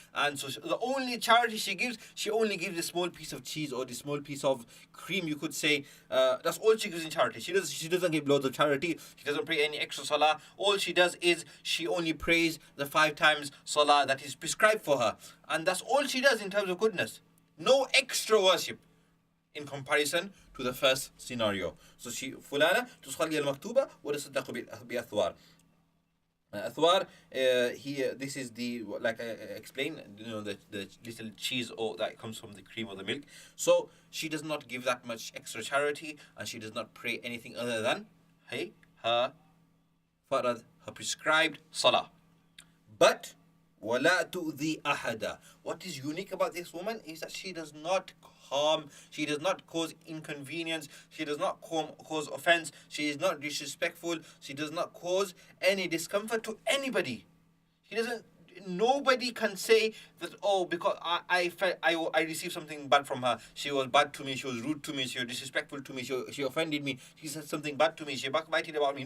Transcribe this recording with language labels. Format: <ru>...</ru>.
<en>And so the only charity she only gives a small piece of cheese or the small piece of cream, you could say. That's all she gives in charity. She doesn't give loads of charity. She doesn't pray any extra salah. All she does is she only prays the 5 times salah that is prescribed for her. And that's all she does in terms of goodness. No extra worship in comparison to the first scenario. So she</en> <ar>fulana تصلي المكتوبة وتصدق بأثوار.</ar> <en>Athwar, here, this is the, like I explained, the little cheese or that comes from the cream or the milk. So she does not give that much extra charity, and she does not pray anything other than her farad, her prescribed salah. But</en> <ar>وَلَا تُؤْذِي أَحَدًا.</ar> <en>What is unique about this woman is that she does not harm, she does not cause inconvenience, she does not cause offense, she is not disrespectful, she does not cause any discomfort to anybody. Nobody can say that, oh, because I received something bad from her, she was bad to me, she was rude to me, she was disrespectful to me, she offended me, she said something bad to me, she backbited about me.</en>